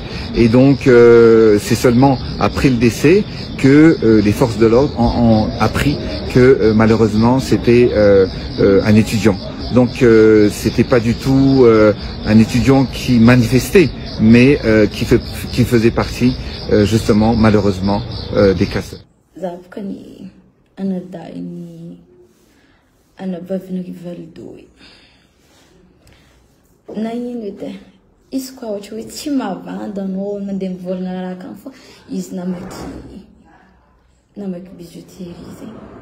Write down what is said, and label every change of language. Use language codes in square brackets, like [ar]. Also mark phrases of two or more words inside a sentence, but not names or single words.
[fr] Et donc, c'est seulement après le décès que les forces de l'ordre ont appris que malheureusement c'était un étudiant. Donc c'était pas du tout un étudiant qui manifestait, mais qui faisait partie justement malheureusement des casseurs. [mg] Izy koa ohatra hoe tsy mavanda anao mandeha mivolagna raha kan fa izy namaky bijouterie zegny.